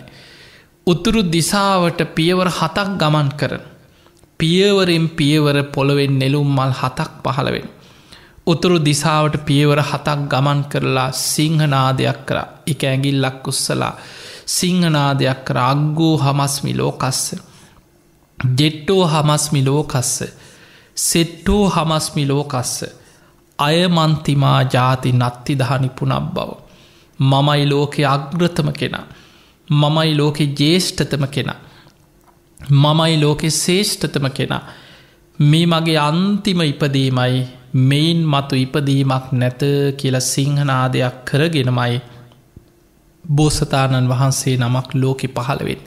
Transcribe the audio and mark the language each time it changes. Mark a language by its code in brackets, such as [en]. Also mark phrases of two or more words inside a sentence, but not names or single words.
[si] උතුරු දිසාවට පියවර 7ක් ගමන් කරන. පියවරෙන් පියවර පොළොවෙන් නෙළුම් මල් 7ක් පහළ වෙන. උතුරු දිසාවට පියවර 7ක් ගමන් කරලා සිංහනාදයක් කරා. එක ඇඟිල්ලක් උස්සලා සිංහනාදයක් කරා [pi] අග්ගෝ හමස්මි ලෝකස්ස. ජෙට්ටෝ හමස්මි ලෝකස්ස. සෙට්ටෝ හමස්මි ලෝකස්ස. අයමන්තිමා ජාති නත්ති දහනි පුනබ්බව. [si] මමයි ලෝකෙ අග්‍රතම කෙනා. මමයි ලෝකෙ ජේෂ්ඨතම කෙනා. මමයි ලෝකෙ ශේෂ්ඨතම කෙනා. මේ මගේ අන්තිම ඉපදීමයි මෙයින් මතු ඉපදීමක් නැත කියලා සිංහනාදයක් කරගෙනමයි බෝසතාණන් වහන්සේ නමක් ලෝකෙ පහළ වෙන්නේ.